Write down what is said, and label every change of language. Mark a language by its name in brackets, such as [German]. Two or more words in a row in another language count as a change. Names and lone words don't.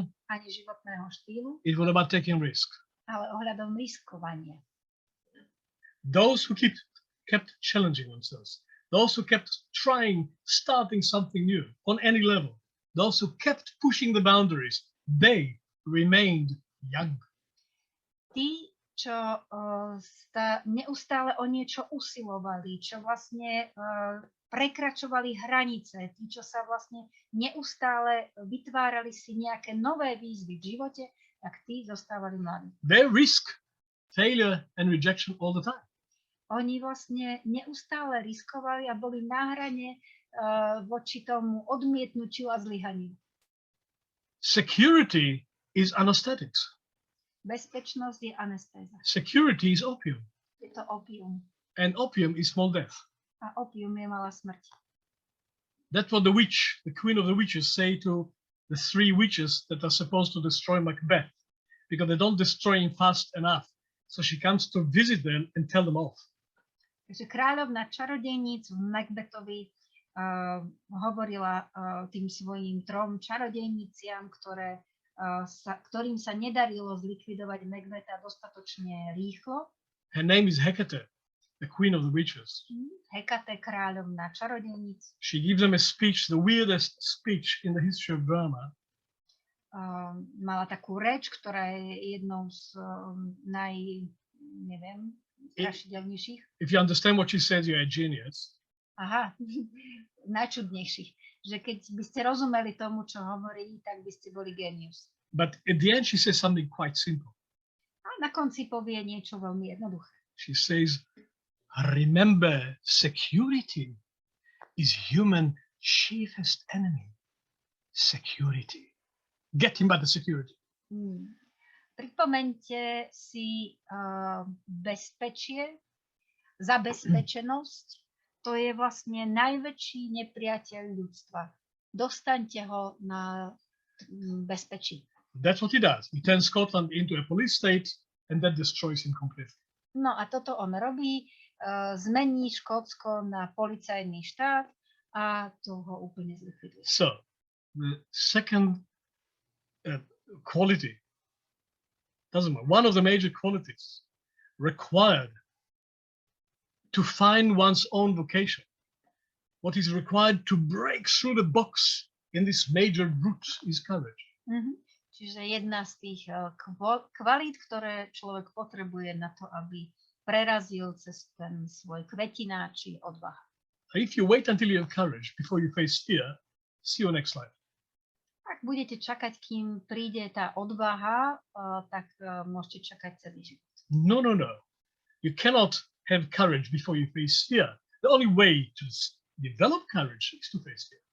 [Slovak] ani životného štýlu, [English] It was about taking risk. [Slovak] ale ohľadom riskovania. [English] Those who kept challenging themselves, those who kept trying, starting something new on any level, those who kept pushing the boundaries, they remained young. [Slovak] Tí, čo neustále o niečo usilovali, čo vlastne prekračovali hranice, tí, čo sa vlastne neustále vytvárali si nejaké nové výzvy v živote, tak tí zostávali mladí. [English] They risk failure and rejection all the time. [Slovak] Oni vlastne neustále riskovali a boli na hrane voči tomu odmietnutiu a zlyhaniu. [English] Security is anesthetics. [Slovak] Bezpečnosť je anestéza. [English] Security is opium. [Slovak] Je to opium. [English] And opium is small death. [Slovak] A opium je malá smrť. [English] That's what the witch, the queen of the witches, say to the three witches that are supposed to destroy Macbeth, because they don't destroy him fast enough. So she comes to visit them and tell them off. [Slovak] Takže kráľovna čarodejníc v Macbethovi hovorila tým svojim trom čarodejniciam, ktorým sa nedarilo zlikvidovať Macbetha dostatočne rýchlo. [English] Her name is Hecate, the queen of the witches. [Slovak] Hekate, kráľovna čarodejníc. [English] She gives them a speech, the weirdest speech in the history of drama. [Slovak] mala takú reč, ktorá je jednou z strašidelnejších. [English] If you understand what she says, you're a genius. [Slovak] Aha, najčudnejších. Že keď by ste rozumeli tomu, čo hovorí, tak by ste boli genius. [English] But at the end, she says something quite simple. [Slovak] A na konci povie niečo veľmi jednoduché. [English] She says, remember, security is human chiefest enemy. Security. Get him by the security. [Slovak] Pripomeňte si bezpečie, zabezpečenosť. To je vlastne najväčší nepriateľ ľudstva. Dostaňte ho na bezpečí. [English] That's what he does. He turns Scotland into a police state and that destroys him completely. [Slovak] No a toto on robí, zmení Škótsko na policajný štát a to ho úplne zlikviduje. [English] So, the second quality, doesn't matter, one of the major qualities required to find one's own vocation, what is required to break through the box in this major route is courage. [Slovak] Čiže jedna z tých kvalít, ktoré človek potrebuje na to, aby prerazil cez ten svoj kvetináč, či odvaha. [English] If you wait until you have courage before you face fear, see you next slide. [Slovak] Ak budete čakať, kým príde tá odvaha, tak môžete čakať celý život. [English] No. You cannot have courage before you face fear. The only way to develop courage is to face fear.